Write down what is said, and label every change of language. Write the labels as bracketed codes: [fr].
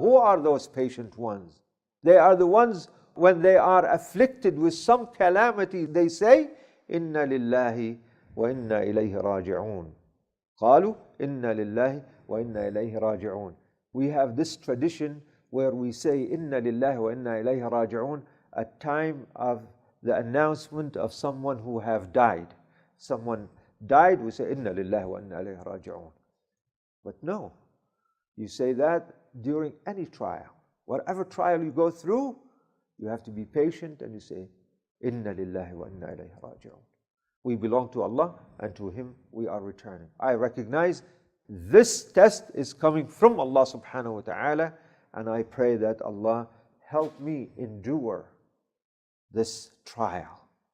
[en] Who are those patient ones? They are the ones when they are afflicted with some calamity, they say, [ar] إِنَّ لِلَّهِ وَإِنَّا إِلَيْهِ رَاجِعُونَ. قَالُوا إِنَّ لِلَّهِ وَإِنَّا إِلَيْهِ رَاجِعُونَ. [en] We have this tradition where we say [ar] إِنَّ لِلَّهِ وَإِنَّا إِلَيْهِ رَاجِعُونَ [en] at time of the announcement of someone who have died. Someone died, we say [ar] إِنَّ لِلَّهِ وَإِنَّا إِلَيْهِ رَاجِعُونَ. [en] But no, you say that during any trial. Whatever trial you go through, you have to be patient and you say, [ar] Inna lillahi wa inna ilayhi raji'un. [en] We belong to Allah and to Him we are returning. I recognize this test is coming from Allah subhanahu wa ta'ala, and I pray that Allah help me endure this trial.